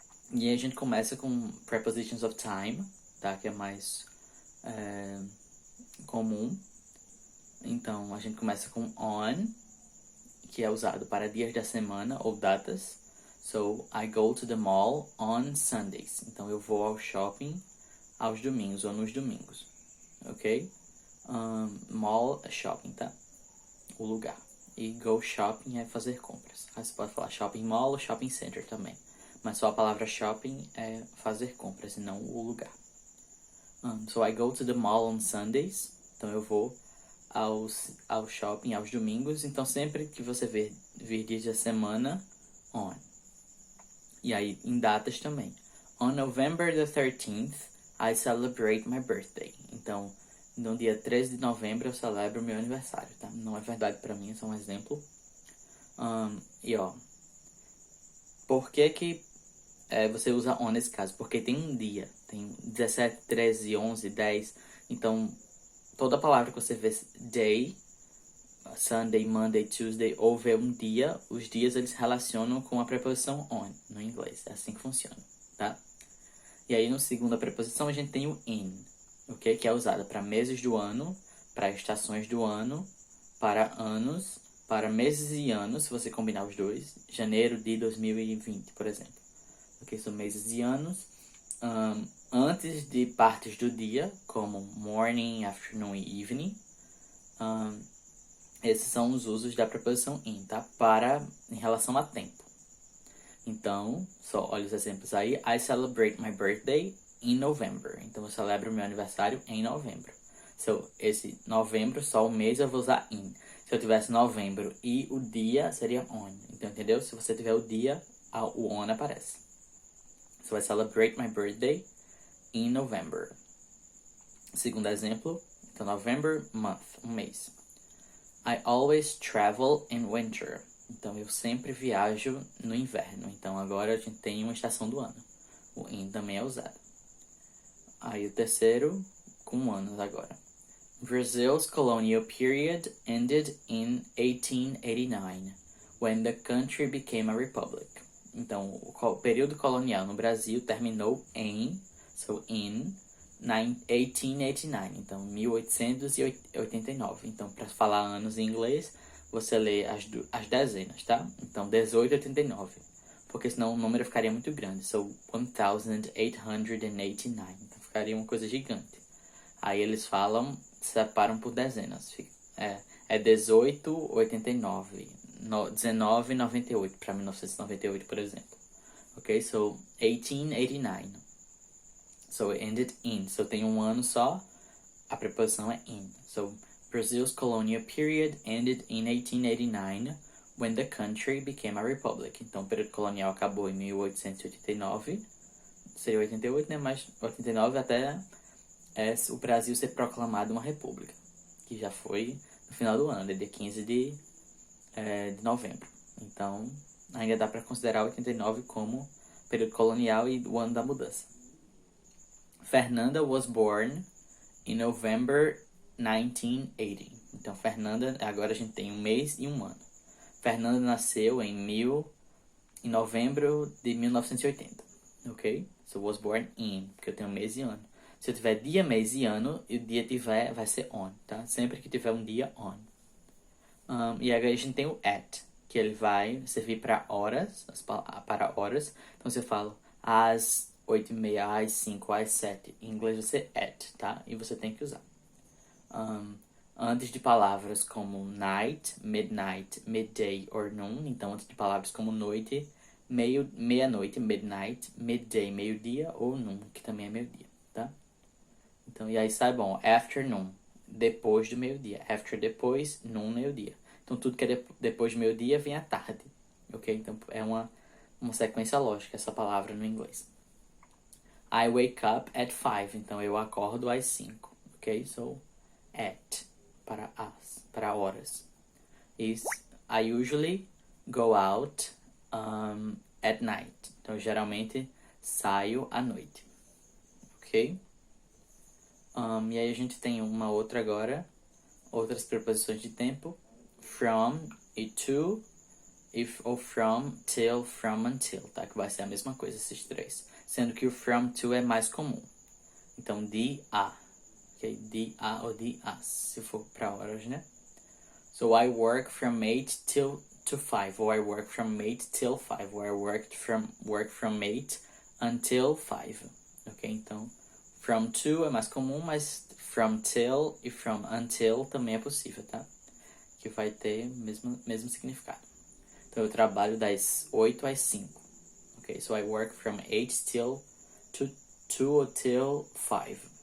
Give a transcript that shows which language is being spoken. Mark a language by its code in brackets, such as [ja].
[pt] E aí a gente começa com [en] prepositions of time, [pt] tá? Que é mais comum. Então, a gente começa com on, que é usado para dias da semana ou datas. [en] So, I go to the mall on Sundays. [pt] Então, eu vou ao shopping aos domingos ou nos domingos, ok? Mall é shopping, tá? O lugar. E go shopping é fazer compras. Aí você pode falar shopping mall ou shopping center também. Mas só a palavra shopping é fazer compras e não o lugar. [en] So I go to the mall on Sundays. [pt] Então eu vou ao shopping aos domingos. Então sempre que você vir dias da semana, on. E aí em datas também. [en] On November the 13th, I celebrate my birthday. [pt] Então, no dia 13 de novembro eu celebro o meu aniversário, tá? Não é verdade pra mim, é só um exemplo. E ó, por que você usa on nesse caso? Porque tem um dia, tem 17, 13, 11, 10. Então, toda palavra que você vê day, Sunday, Monday, Tuesday, ou vê um dia, os dias eles relacionam com a preposição on no inglês. É assim que funciona, tá? E aí, no segunda preposição, a gente tem o in, ok? Que é usada para meses do ano, para estações do ano, para anos, para meses e anos, se você combinar os dois. Janeiro de 2020, por exemplo. Ok? São meses e anos. Antes de partes do dia, como morning, afternoon e evening. Esses são os usos da preposição in, tá? Em relação a tempo. Então, só olha os exemplos aí. [en] I celebrate my birthday in November. [pt] Então, eu celebro meu aniversário em novembro. So, esse novembro, só o mês eu vou usar in. Se eu tivesse novembro e o dia, seria on. Então, entendeu? Se você tiver o dia, o on aparece. [en] So, I celebrate my birthday in November. [pt] Segundo exemplo, então, November month, um mês. [en] I always travel in winter. [pt] Então, eu sempre viajo no inverno. Então, agora a gente tem uma estação do ano. O in também é usado. Aí, o terceiro, com anos agora. [en] Brazil's colonial period ended in 1889, when the country became a republic. [pt] Então, o período colonial no Brasil terminou in 1889. Então, 1889. Então, para falar anos em inglês, você lê as dezenas, tá? Então, 1889. Porque senão o número ficaria muito grande. So, 1889. Então, ficaria uma coisa gigante. Aí eles separam por dezenas. É 1889. 1998 para 1998, por exemplo. Ok? [en] So, 1889. So, it ended in. [pt] So, tem um ano só. A preposição é in. [en] So, Brazil's colonial period ended in 1889, when the country became a republic. [pt] Então, o período colonial acabou em 1889. Seria 88, né? Mas 89 até o Brasil ser proclamado uma república. Que já foi no final do ano, dia 15 de novembro. Então, ainda dá para considerar 89 como período colonial e o ano da mudança. [en] Fernanda was born in November 1980. [pt] Então, Fernanda, agora a gente tem um mês e um ano. Fernanda nasceu em novembro de 1980. Ok? [en] So, was born in, [pt] porque eu tenho mês e ano. Se eu tiver dia, mês e ano, e o dia vai ser on, tá? Sempre que tiver um dia, on. E agora a gente tem o at, que ele vai servir para horas, para horas. Então, você fala às 8h30, às 5, às 7. Em inglês vai ser at, tá? E você tem que usar. Antes de palavras como night, midnight, midday or noon. Então, antes de palavras como noite, meia-noite, midnight, midday, meio-dia, ou noon, que também é meio-dia, tá? Então, e aí saibam, afternoon, depois do meio-dia. After, depois, noon, meio-dia. Então, tudo que é depois do meio-dia vem à tarde, ok? Então, é uma sequência lógica essa palavra no inglês. [en] I wake up at 5. [pt] Então, eu acordo às 5, ok? So, at, para horas. [en] I usually go out at night. [pt] Então, geralmente, saio à noite, ok? E aí a gente tem uma outra agora, outras preposições de tempo, from e to, if ou from, till, from, until, tá? Que vai ser a mesma coisa, esses três. Sendo que o from to é mais comum. Então, de a, ok? De a ou de as, se for para horas, né? [en] So, I work from 8 to 5, or I work from 8 till 5, or I work from 8 until 5, ok? [pt] Então, from to é mais comum, mas from till e from until também é possível, tá? Que vai ter o mesmo significado. Então, eu trabalho das 8 às 5. [en] Ok, so I work from 8 till 2 till 5.